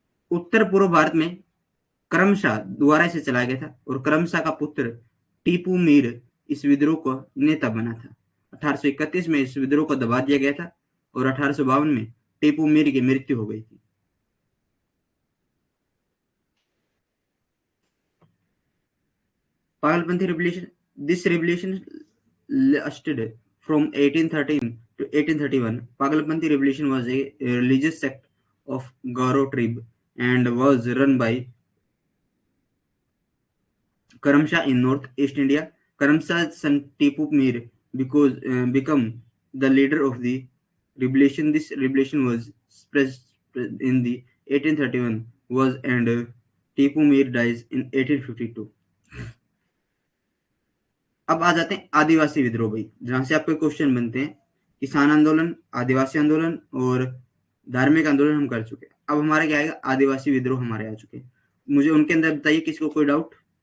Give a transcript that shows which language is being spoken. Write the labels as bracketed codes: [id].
[hi] उत्तर पूर्व भारत में करमशाह द्वारा इसे चलाया गया था और करमशाह का पुत्र टीपू मीर इस विद्रोह का नेता बना था। 1831 में इस विद्रोह को दबा दिया गया था और 1852 में टीपू मीर की मृत्यु हो गई थी। पागलपंथी revolution. [en] This revolution lasted from 1813 to 1831. Pagalpanthi revolution was a religious sect of Garo tribe and was run by Karamshah in North East India. Karamshah's son Tipu Mir become the leader of the revolution. This revolution was suppressed in the 1831 was and Tipu Mir dies in 1852. [hi] अब आ जाते हैं आदिवासी विद्रोह भाई, जहां से आपके question बनते हैं। किसान आंदोलन, आदिवासी आंदोलन और धार्मिक आंदोलन हम कर चुके हैं। अब हमारे क्या आएगा? आदिवासी विद्रोह हमारे आ चुके हैं। मुझे उनके अंदर बताइए, किसी को कोई डाउट?